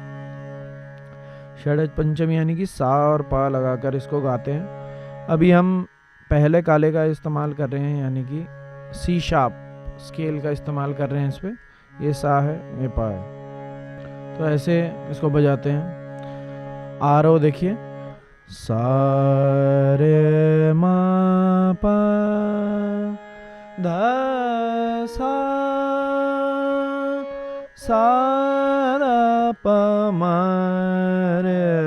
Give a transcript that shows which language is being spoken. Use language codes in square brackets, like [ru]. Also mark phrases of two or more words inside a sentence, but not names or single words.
[hi] षडज पंचम यानी कि सा और पा लगाकर इसको गाते हैं। अभी हम पहले काले का इस्तेमाल कर रहे हैं, यानी कि सी शार्प स्केल का इस्तेमाल कर रहे हैं इस पे। ये सा है, ये पा है, तो ऐसे इसको बजाते हैं। आरोह देखिए, सा रे मा पा धा सा सा रा प म रे